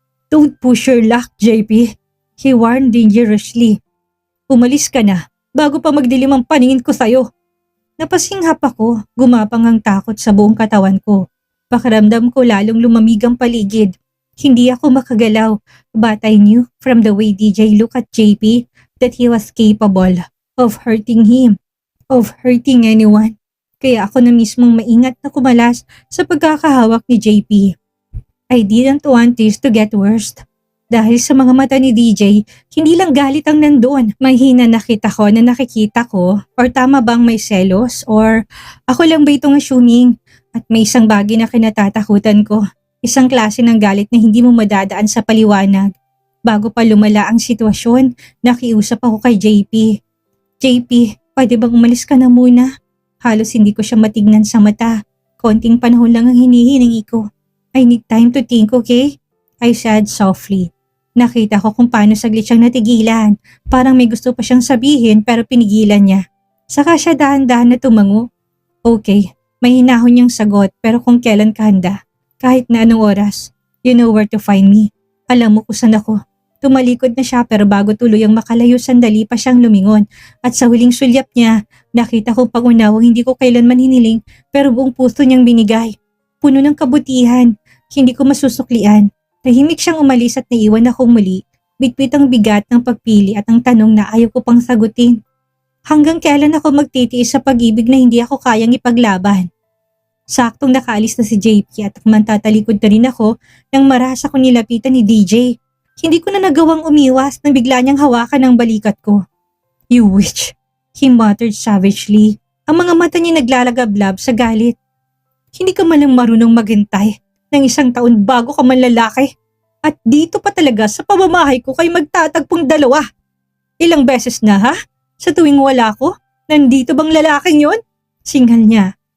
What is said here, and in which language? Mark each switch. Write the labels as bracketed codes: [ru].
[en] "Don't push your luck, JP," he warned dangerously. [tl] "Umalis ka na bago pa magdilim ang paningin ko sa'yo." Napasinghap ako, gumapang ang takot sa buong katawan ko. Pakiramdam ko lalong lumamig ang paligid. Hindi ako makagalaw, [en] but I knew from the way DJ looked at JP that he was capable of hurting him, of hurting anyone. [tl] Kaya ako na mismong maingat na kumalas sa pagkakahawak ni JP. [en] I didn't want this to get worse. [tl] Dahil sa mga mata ni DJ, hindi lang galit ang nandoon. May hinanakit ako na nakikita ko, or tama bang may selos, or ako lang ba itong assuming? At may isang bagay na kinatatakutan ko. Isang klase ng galit na hindi mo madadaan sa paliwanag. Bago pa lumala ang sitwasyon, nakiusap ako kay JP. "JP, pwede bang umalis ka na muna?" Halos hindi ko siya matignan sa mata. Konting panahon lang ang hinihiningi ko. [en] "I need time to think, okay?" I said softly. [tl] Nakita ko kung paano saglit siyang natigilan. Parang may gusto pa siyang sabihin pero pinigilan niya. Saka siya dahan-dahan na tumango. "Okay." May hinahon niyang sagot pero kung kailan ka handa. Kahit na anong oras. [en] You know where to find me. [tl] Alam mo kung saan ako. Tumalikod na siya pero bago tuluyang makalayo sandali pa siyang lumingon. At sa huling sulyap niya, nakita ko pangunawang hindi ko kailanman hiniling pero buong puso niyang binigay. Puno ng kabutihan. Hindi ko masusuklian. Tahimik siyang umalis at naiwan akong muli. Bitbit ang bigat ng pagpili at ang tanong na ayaw ko pang sagutin. Hanggang kailan ako magtitiis sa pag-ibig na hindi ako kayang ipaglaban? Saktong nakaalis na si JP at mantatalikod na rin ako nang marasa ko nilapitan ni DJ. Hindi ko na nagawang umiwas nang bigla niyang hawakan ang balikat ko. [en] "You witch," he muttered savagely. [tl] Ang mga mata niya naglalagablab sa galit. "Hindi ka man lang marunong maghintay ng isang taon bago ka man lalaki. At dito pa talaga sa pamamahay ko kayo magtatagpong dalawa. Ilang beses na ha? Sa tuwing wala ko, nandito bang lalaking yon?" Singal niya.